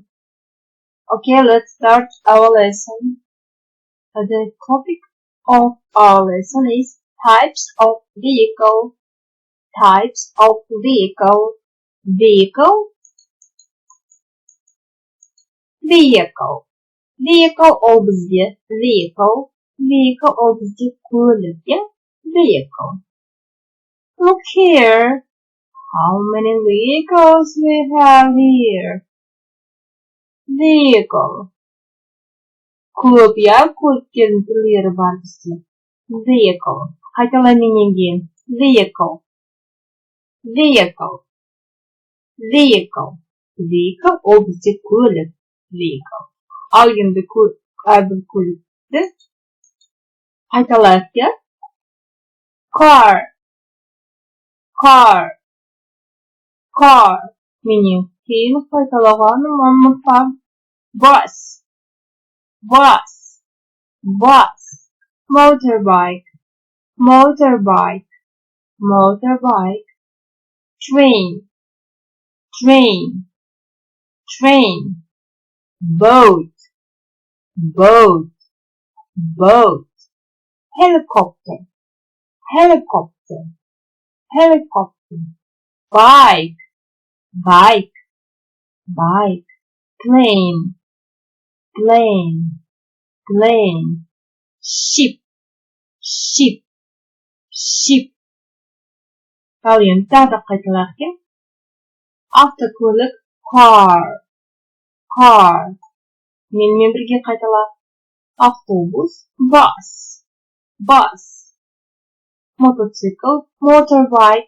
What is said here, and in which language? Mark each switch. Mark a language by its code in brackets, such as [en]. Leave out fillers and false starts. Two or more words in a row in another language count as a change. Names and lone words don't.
[en] Okay, let's start our lesson. The topic of our lesson is types of vehicle. Types of vehicle. Vehicle. Vehicle. [kk] Vehicle ол бізде vehicle. Vehicle ол бізде көлік, [en] yeah? Vehicle. Look here. How many vehicles we have here? Vehicle. [kk] Көп, я көліктердің түрлері бар бізде. Vehicle. Қайталаменен кейін. [en] Vehicle. Vehicle. Vehicle. [kk] Vehicle ол бізде көлік. Vehicle. Ал енді әрбір көлікті қайталайық, я? [en] Car. Car. Car. [kk] Менен кейін қайталағаным ұмытпам. [en] Bus. Bus. Bus. Motorbike. Motorbike. Motorbike. Train. Train. Train. Boat. Boat. Boat. Helicopter. Helicopter. Helicopter. Bike. Bike. Bike. Plane. Plane. Plane. Ship. Ship. Ship. [kk] Ал енді тағы да қайталайық, иә? [en] Автокөлік. Car. Car. [kk] Менімен бірге қайталайық. [en] Автобус. Bus. Bus. [kk] Мотоцикл. Motorbike.